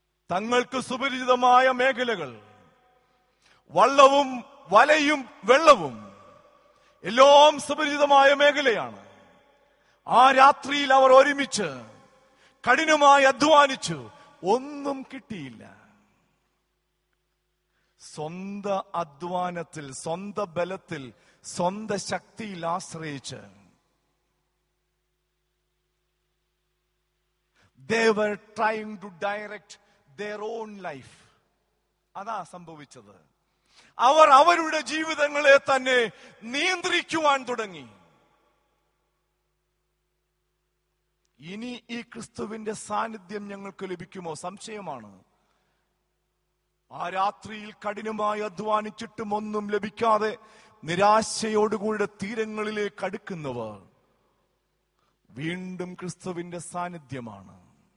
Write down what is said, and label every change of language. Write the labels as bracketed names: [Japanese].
[Malayalam] തങ്ങൾക്ക് സുപരിചിതമായ മേഖലകൾ, വള്ളവും വലയും വെള്ളവും എല്ലാം സുപരിചിതമായ മേഖലയാണ്. ആ രാത്രിയിൽ അവർ ഒരുമിച്ച് കഠിനമായി അധ്വാനിച്ചു. ഒന്നും കിട്ടിയില്ല. സ്വന്തം അധ്വാനത്തിൽ, സ്വന്തം ബലത്തിൽ, സ്വന്തം ശക്തിയിൽ ആശ്രയിച്ച് [English] they were trying to direct their own life. [Malayalam] അതാ സംഭവിച്ചത്. അവർ അവരുടെ ജീവിതങ്ങളെ തന്നെ നിയന്ത്രിക്കുവാൻ തുടങ്ങി. ഇനി ഈ ക്രിസ്തുവിന്റെ സാന്നിധ്യം ഞങ്ങൾക്ക് ലഭിക്കുമോ? സംശയമാണ്. ആ രാത്രിയിൽ കഠിനമായി അധ്വാനിച്ചിട്ടും ഒന്നും ലഭിക്കാതെ നിരാശയോടുകൂടെ തീരങ്ങളിലേക്ക് അടുക്കുന്നവർ വീണ്ടും ക്രിസ്തുവിന്റെ സാന്നിധ്യമാണ്.